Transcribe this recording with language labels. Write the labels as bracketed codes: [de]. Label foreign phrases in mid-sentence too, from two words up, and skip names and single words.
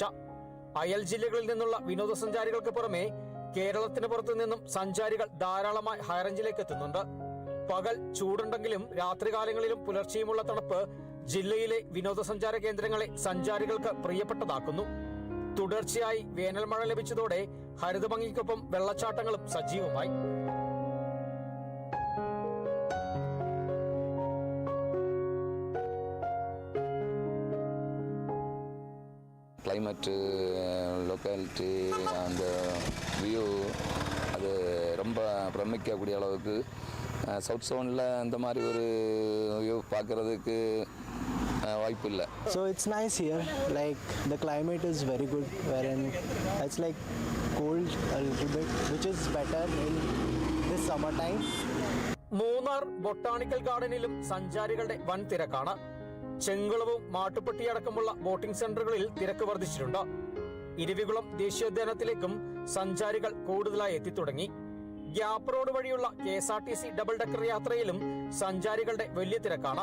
[ml] അയൽ ജില്ലകളിൽ നിന്നുള്ള വിനോദസഞ്ചാരികൾക്ക് പുറമെ കേരളത്തിന് പുറത്തു നിന്നും സഞ്ചാരികൾ ധാരാളമായി ഹൈറേഞ്ചിലേക്ക് എത്തുന്നുണ്ട്. പകൽ ചൂടുണ്ടെങ്കിലും രാത്രികാലങ്ങളിലും പുലർച്ചെയുമുള്ള തണുപ്പ് ജില്ലയിലെ വിനോദസഞ്ചാര കേന്ദ്രങ്ങളെ സഞ്ചാരികൾക്ക് പ്രിയപ്പെട്ടതാക്കുന്നു. തുടർച്ചയായി വേനൽ മഴ ലഭിച്ചതോടെ ഹരിതഭംഗിക്കൊപ്പം വെള്ളച്ചാട്ടങ്ങളും സജീവമായി. [en] climate locality [ta] அந்த வியூ அது ரொம்ப பிரமிக்கக்கூடிய அளவுக்கு சவுத் சோனில் இந்த மாதிரி ஒரு வியூ பார்க்குறதுக்கு வாய்ப்பு இல்லை. [en] So it's nice here, like the climate is very good, wherein it's like cold a little bit, which is better in this summer time. [ml] മൂന്നാർ ബൊട്ടാണിക്കൽ ഗാർഡനിലും സഞ്ചാരികളുടെ വൻ തിരക്കാണ്. ചെങ്കുളവും മാട്ടുപ്പെട്ടിയടക്കമുള്ള ബോട്ടിംഗ് സെന്ററുകളിൽ തിരക്ക് വർദ്ധിച്ചിട്ടുണ്ട്. ഇരവികുളം ദേശീയോദ്യാനത്തിലേക്കും സഞ്ചാരികൾ കൂടുതലായി എത്തിത്തുടങ്ങി. ഗ്യാപ്പ് റോഡ് വഴിയുള്ള KSRTC [en] double decker [ml] യാത്രയിലും സഞ്ചാരികളുടെ വലിയ തിരക്കാണ്.